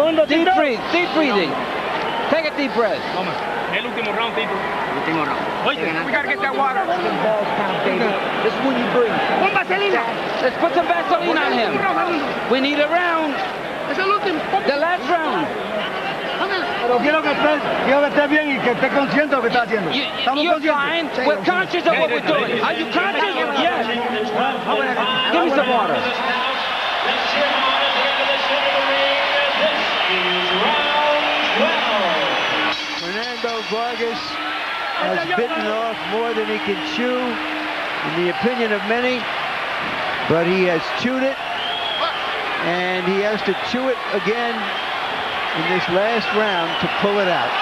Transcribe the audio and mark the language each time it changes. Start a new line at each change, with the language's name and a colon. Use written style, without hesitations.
English: Deep breathe, deep breathing. Take a deep breath.
Spanish: El último round, Tito. Último round.
English: We gotta get that water. This is when you breathe.
Spanish: Pon vaselina.
English: Let's put some Vaseline on him. We need a round.
Spanish: Es el último.
English: The last round.
Spanish: Pero quiero que esté bien y que esté consciente de lo que está haciendo.
English: You're fine. We're conscious of what we're doing. Are you conscious? Yes. Give me some water. Fernando Vargas has bitten off more than he can chew, in the opinion of many, but he has chewed it, and he has to chew it again in this last round to pull it out.